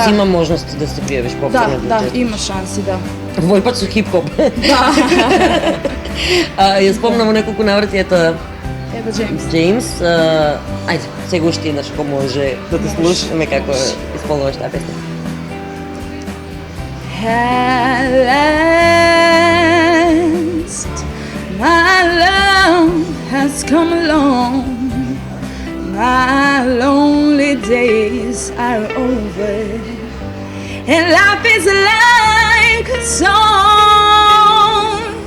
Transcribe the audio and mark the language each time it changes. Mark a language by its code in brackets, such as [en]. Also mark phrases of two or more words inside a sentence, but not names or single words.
[mk] да. има можности да се пријавиш повторно. Да, има шанси, да. Овој пат со хип-хоп. Да. Ја спомнам во неколку наврати, ето Ева Джеймс. Джеймс, ајде, сега уште еднаш ако може да те слушаме како исполнуваш таа песна. [en] At last, my love has come along. My lonely days are over, and life is like a song.